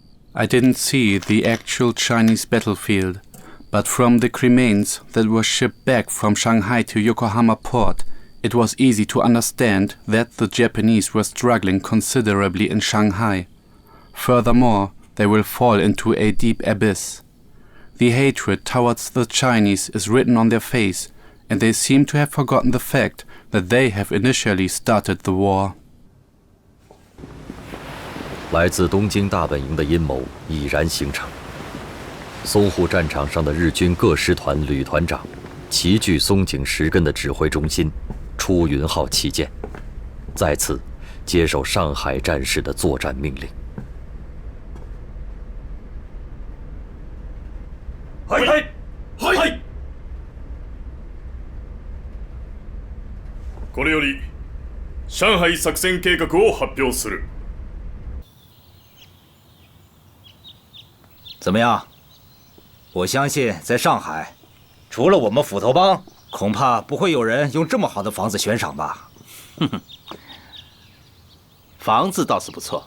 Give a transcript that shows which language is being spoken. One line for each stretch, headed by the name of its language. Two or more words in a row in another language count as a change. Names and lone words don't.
English: I didn't see the actual Chinese battlefield, but from the cremains that were shipped back from Shanghai to Yokohama port, it was easy to understand that the Japanese were struggling considerably in Shanghai. Furthermore, they will fall into a deep abyss. The hatred towards the Chinese is written on their face, and they seem to have forgotten the fact that they have initially started the war.
Chinese: 来自东京大本营的阴谋已然形成。淞沪战场上的日军各师团旅团长齐聚松井石根的指挥中心，出云号旗舰，再次接受上海战事的作战命令。
Japanese: はいはいはい。これより上海作戦計画を発表する。
Chinese: 怎么样？我相信在上海，除了我们斧头帮，恐怕不会有人用这么好的房子悬赏吧？哼哼，房子倒是不错。